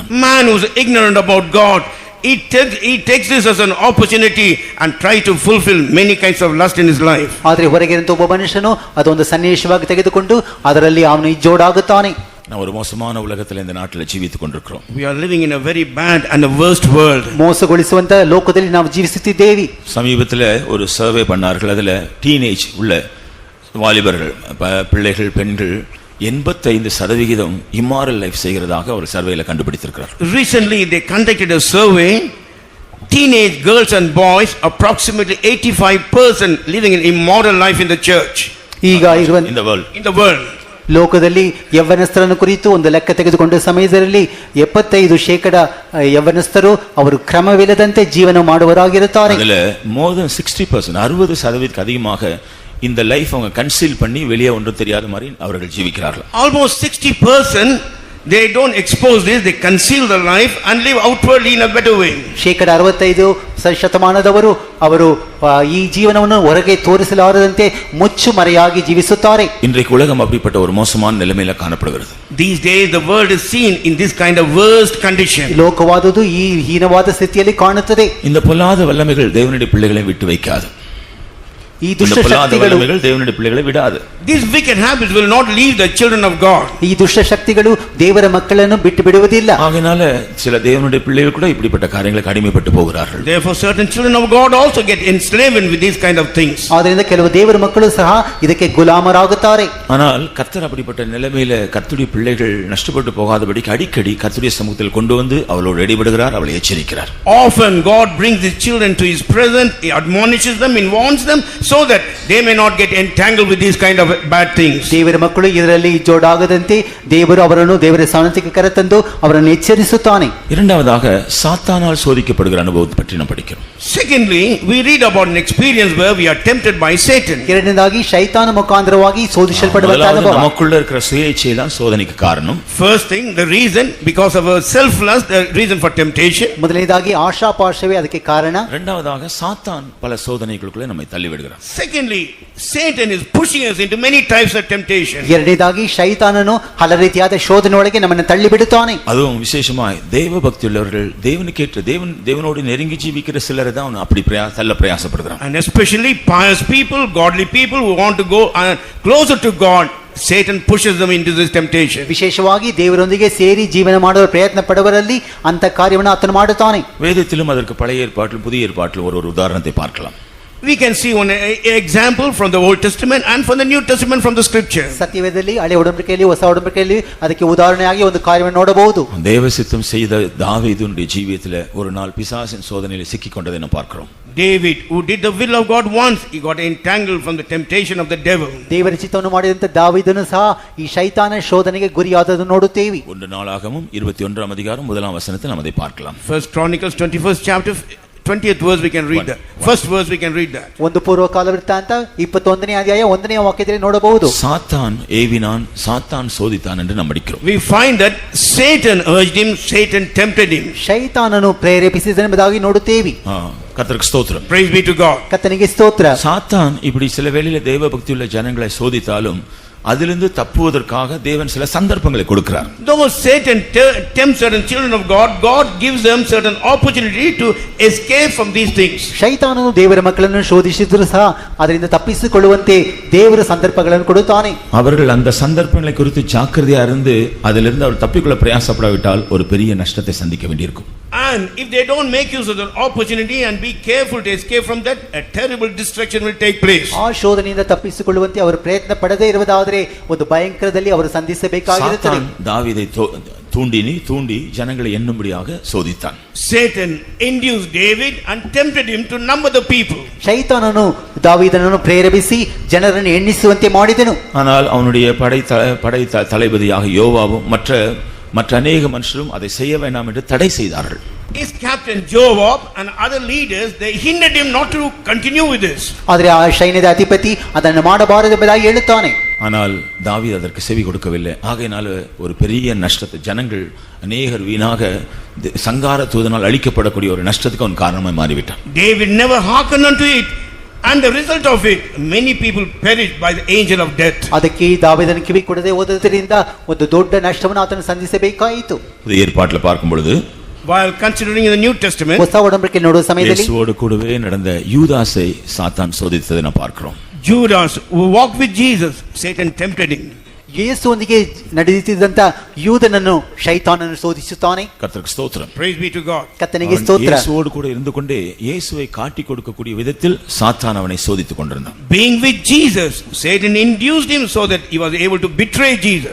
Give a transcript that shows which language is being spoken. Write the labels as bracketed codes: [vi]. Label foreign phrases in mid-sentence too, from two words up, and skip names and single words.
[en] Man who is ignorant about God, he takes this as an opportunity and try to fulfill many kinds of lust in his life. [kn] ಆದರೆ ಹೊರಗಿರಂತ ಒಬ್ಬ ಮನುಷ್ಯನು ಅದೊಂದು ಸನ್ನಿವೇಶವಾಗಿ ತೆಗೆದುಕೊಂಡು ಅದರಲ್ಲಿ ಅವನು ಇಜ್ಜೋಡಾಗುತ್ತಾನೆ. [ta] ನಾವು ஒரு மோசமான உலகத்தில் இந்த நாட்டில் ஜீவித்துக் கொண்டிருக்கிறோம். [en] We are living in a very bad and a worst world. [kn] ಮೋಸಗೊಳಿಸುವಂತ ಲೋಕದಲ್ಲಿ ನಾವು ಜೀವಿಸುತ್ತಿದ್ದೇವೆ. [ta] சமீபத்தில் ஒரு சர்வே பண்ணார்கள். அதில் டீனேஜ் உள்ள வாலிபர்கள் பிள்ளைகள் பெண்கள் 85% [en] immoral life [ta] செய்கிறதாக ஒரு சர்வேல கண்டுபிடித்திருக்கிறார். [en] Recently they conducted a survey. Teenage girls and boys, approximately 85% living an immoral life in the church. [kn] ಈಗ [en] in the world. [kn] ಲೋಕದಲ್ಲಿ ಯವ್ವನಸ್ಥರನ್ನು ಕುರಿತು ಒಂದು ಲೆಕ್ಕ ತೆಗೆದುಕೊಂಡ ಸಮಯದಲ್ಲಿ 75% ಯವ್ವನಸ್ಥರು ಅವರು ಕ್ರಮವಿಲ್ಲದಂತೆ ಜೀವನ ಮಾಡುವವರಾಗಿರುತ್ತಾರೆ. [ta] அதில் [en] more than 60%, [ta] 60% அதிகமாக இந்த லைஃப் அவங்க கன்சீல் பண்ணி வெளியே ஒன்றும் தெரியாத மாதிரி அவர்கள் ஜீவிக்கிறார்கள். [en] Almost 60% they don't expose this, they conceal the life and live outwardly in a better way. [kn] 65% ಅವರು ಈ ಜೀವನವನ್ನು ಹೊರಗೆ ತೋರಿಸಲಾರದಂತೆ ಮುಚ್ಚು ಮರೆಯಾಗಿ ಜೀವಿಸುತ್ತಾರೆ. [ta] இன்றைக்கு உலகம் அப்படிப்பட்ட ஒரு மோசமான நிலைமையில காணப்படுகிறது. [en] These days the world is seen in this kind of worst condition. [kn] ಲೋಕವಾದುದು ಈ ಹೀನವಾದ ಸ್ಥಿತಿಯಲ್ಲಿ ಕಾಣುತ್ತದೆ. [ta] இந்த பொல்லாத வல்லமைகள் தேவனுடைய பிள்ளைகளை விட்டு வைக்காது. [kn] ಈ [ta] இந்த [kn] ದುಷ್ಟ [ta] பொல்லாத [kn] ಶಕ್ತಿಗಳು [ta] வல்லமைகள் தேவனுடைய பிள்ளைகளை விடாது. [en] These wicked habits will not leave the children of God. [kn] ಈ ದುಷ್ಟ ಶಕ್ತಿಗಳು ದೇವರ ಮಕ್ಕಳನ್ನು ಬಿಟ್ಟು ಬಿಡುವುದಿಲ್ಲ. [ta] ஆகையினால சில தேவனுடைய பிள்ளைகள் கூட இப்படிப்பட்ட காரியங்களுக்கு அடிமைப்பட்டு போகிறார்கள். [en] Therefore certain children of God also get enslaved with these kind of things. [kn] ಆದ್ದರಿಂದ ಕೆಲವು ದೇವರ ಮಕ್ಕಳು ಸಹ ಇದಕ್ಕೆ ಗುಲಾಮರಾಗುತ್ತಾರೆ. [ta] ஆனால் கர்த்தர் அப்படிப்பட்ட நிலைமையில கர்த்தருடைய பிள்ளைகள் நஷ்டப்பட்டு போகாதபடிக்கு அடிக்கடி கர்த்தருடைய சமூகத்தில் கொண்டு வந்து அவளோடு இடைபடுகிறார், அவளை எச்சரிக்கிறார். [en] Often God brings his children to his presence, he admonishes them, he warns them so that they may not get entangled with these kind of bad things. [kn] ದೇವರ ಮಕ್ಕಳು ಇದರಲ್ಲಿ ಜೋಡಾಗದಂತೆ ದೇವರು ಅವರನ್ನು ದೇವರ ಸನ್ನಿಧಿಗೆ ಕರೆತಂದು ಅವರನ್ನು ಎಚ್ಚರಿಸುತ್ತಾನೆ. [ta] இரண்டாவதாக சாத்தானால் சோதிக்கப்படுகிற அனுபவத்தை பற்றி நாம் படிக்கிறோம். [en] Secondly, we read about an experience where we are tempted by Satan. [kn] ಎರಡನೇದಾಗಿ ಶೈತಾನ ಮುಖಾಂತರವಾಗಿ ಶೋಧಿಸಲ್ಪಡುವಂತ ಅನುಭವ. [ta] நமக்குள்ள இருக்கிற சுய இச்சை தான் சோதனைக்கு காரணம். [en] First thing, the reason, because of our self-lust, the reason for temptation. [kn] ಮೊದಲನೇದಾಗಿ ಆಶಾಪಾಶವೇ ಅದಕ್ಕೆ ಕಾರಣ. [ta] இரண்டாவதாக சாத்தான் பல சோதனைகளுக்குள்ளே நம்மை தள்ளி விடுகிறார். [en] Secondly, Satan is pushing us into many types of temptation. [kn] ಎರಡನೇದಾಗಿ ಶೈತಾನನು ಹಲವು ರೀತಿಯಾದ ಶೋಧನೆಯೊಳಗೆ ನಮ್ಮನ್ನು ತಳ್ಳಿ ಬಿಡುತ್ತಾನೆ. [ta] அதுவும் விசேஷமாய் தேவ பக்தி உள்ளவர்கள் தேவனுக்கேற்ற தேவனோடு நெருங்கி ஜீவிக்கிற சிலரை தான் அப்படி தள்ள பிரயாசப்படுகிறான். [en] And especially pious people, godly people who want to go closer to God, Satan pushes them into this temptation. [kn] ವಿಶೇಷವಾಗಿ ದೇವರೊಂದಿಗೆ ಸೇರಿ ಜೀವನ ಮಾಡುವ ಪ್ರಯತ್ನ ಪಡುವರಲ್ಲಿ ಅಂತ ಕಾರ್ಯವನ್ನು ಆತನು ಮಾಡುತ್ತಾನೆ. [ta] வேதத்திலும் அதற்கு பழைய ஏற்பாட்டிலும் புதிய ஏற்பாட்டிலும் ஒரு உதாரணத்தை பார்க்கலாம். [en] We can see one example from the Old Testament and from the New Testament from the scripture. [kn] ಸತ್ಯವೇದದಲ್ಲಿ ಹಳೆ ಒಡಂಬಡಿಕೆಯಲ್ಲಿ ಹೊಸ ಒಡಂಬಡಿಕೆಯಲ್ಲಿ ಅದಕ್ಕೆ ಉದಾಹರಣೆಯಾಗಿ ಒಂದು ಕಾರ್ಯವನ್ನು ನೋಡಬಹುದು. [ta] தேவ சித்தம் செய்த தாவீதுடைய ஜீவியத்திலே ஒரு நாள் பிசாசின் சோதனையில் சிக்கிக்கொண்டதை நாம் பார்க்கிறோம். [en] David, who did the will of God once, he got entangled from the temptation of the devil. [kn] ದೇವರ ಚಿತ್ತವನ್ನು ಮಾಡಿದಂತ ದಾವೀದನು ಸಹ ಈ ಶೈತಾನ ಶೋಧನೆಗೆ ಗುರಿಯಾದದನ್ನು ನೋಡುತ್ತೇವೆ. [ta] 1 நாளாகமம் 21ஆம் அதிகாரம் 1ஆம் வசனத்தில் நாம் அதை பார்க்கலாம். [en] First Chronicles 21st chapter 20th verse we can read that. First verse we can read that. [kn] ಒಂದು ಪೂರ್ವಕಾಲ ವೃತ್ತಾಂತ 21ನೇ ಅಧ್ಯಾಯ 1ನೇ ವಾಕ್ಯದಲ್ಲಿ ನೋಡಬಹುದು. [ta] சாத்தான் ஏவினான், சாத்தான் சோதித்தான் என்று நாம் படிக்கிறோம். [en] We find that Satan urged him, Satan tempted him. [kn] ಶೈತಾನನು ಪ್ರೇರೇಪಿಸಿದನೆಂಬುದಾಗಿ ನೋಡುತ್ತೇವೆ. [ta] கர்த்தருக்கு ஸ்தோத்திரம். [en] Praise be to God. [kn] ಕರ್ತನಿಗೆ ಸ್ತೋತ್ರ. [ta] சாத்தான் இப்படி சில வேளையில தேவ பக்தியுள்ள ஜனங்களை சோதித்தாலும் அதிலிருந்து தப்புவதற்காக தேவன் சில சந்தர்ப்பங்களை கொடுக்கிறார். [en] Though Satan tempts certain children of God, God gives them certain opportunity to escape from these things. [kn] ಶೈತಾನನು ದೇವರ ಮಕ್ಕಳನ್ನು ಶೋಧಿಸಿದರೂ ಸಹ ಅದರಿಂದ ತಪ್ಪಿಸಿಕೊಳ್ಳುವಂತೆ ದೇವರ ಸಂದರ್ಭಗಳನ್ನು ಕೊಡುತ್ತಾನೆ. [ta] அவர்கள் அந்த சந்தர்ப்பங்களை குறித்து ஜாக்கிரதையா இருந்து அதிலிருந்து அவர் தப்பிக்கொள்ள பிரயாசப்படாவிட்டால் ஒரு பெரிய நஷ்டத்தை சந்திக்க வேண்டியிருக்கும். [en] And if they don't make use of the opportunity and be careful to escape from that, a terrible destruction will take place. [kn] ಆ ಶೋಧನೆಯಿಂದ ತಪ್ಪಿಸಿಕೊಳ್ಳುವಂತೆ ಅವರು ಪ್ರಯತ್ನ ಪಡದೇ ಇರುವುದಾದರೆ ಒಂದು ಭಯಂಕರದಲ್ಲಿ ಅವರು ಸಂಧಿಸಬೇಕಾಗಿರುತ್ತದೆ. [ta] தாவீதை தூண்டி ஜனங்களை எண்ணும்படியாக சோதித்தான். [en] Satan induced David and tempted him to number the people. [kn] ಶೈತಾನನು ದಾವೀದನನ್ನು ಪ್ರೇರೇಪಿಸಿ ಜನರನ್ನು ಎಣ್ಣಿಸುವಂತೆ ಮಾಡಿದನು. [ta] ஆனால் அவனுடைய படை தளபதியாக யோவாவும் மற்ற அநேக மனுஷரும் அதை செய்ய வேண்டாம் என்று தடை செய்தார்கள். [en] His captain Joab and other leaders, they hindered him not to continue with this. [kn] ಆದರೆ ಆ ಸೈನ್ಯದ ಅಧಿಪತಿ ಅದನ್ನು ಮಾಡಬಾರದೆಂಬುದಾಗಿ ಹೇಳುತ್ತಾನೆ. [ta] ஆனால் தாவீது அதற்கு செவி கொடுக்கவில்லை. ஆகையினால ஒரு பெரிய நஷ்டத்தை ஜனங்கள் அநேகர் வீணாக சங்கார தூதனால் அழிக்கப்படக்கூடிய ஒரு நஷ்டத்துக்கு அவன் காரணமாய் மாறிவிட்டான். [en] David never hearkened unto it, and the result of it, many people perished by the angel of death. [kn] ಅದಕ್ಕೆ ದಾವೀದನು ಕಿವಿ ಕೊಡದೆ ಹೋದದರಿಂದ ಒಂದು ದೊಡ್ಡ ನಷ್ಟವನ್ನು ಆತನು ಸಂಧಿಸಬೇಕಾಯಿತು. [ta] புதிய ஏற்பாட்டில் பார்க்கும் பொழுது [en] While considering in the New Testament, [kn] ಹೊಸ ಒಡಂಬಡಿಕೆ ನೋಡುವ ಸಮಯದಲ್ಲಿ [ta] இயேசுவோடு கூடவே நடந்த யூதாசை சாத்தான் சோதித்ததை நாம் பார்க்கிறோம். [en] Judas, who walked with Jesus, Satan tempted him. [kn] ಯೇಸುವೊಂದಿಗೆ ನಡೆಯುತ್ತಿದ್ದಂತ ಯೂದನನ್ನು ಶೈತಾನನು ಶೋಧಿಸುತ್ತಾನೆ. [ta] கர்த்தருக்கு ஸ்தோத்திரம். [en] Praise be to God. [kn] ಕರ್ತನಿಗೆ ಸ್ತೋತ್ರ. [ta] இயேசுவோடு கூட இருந்து கொண்டே இயேசுவை காட்டி கொடுக்கக்கூடிய விதத்தில் சாத்தான் அவனை சோதித்துக் கொண்டிருந்தான். [en] Being with Jesus, Satan induced him so that he was able to betray Jesus.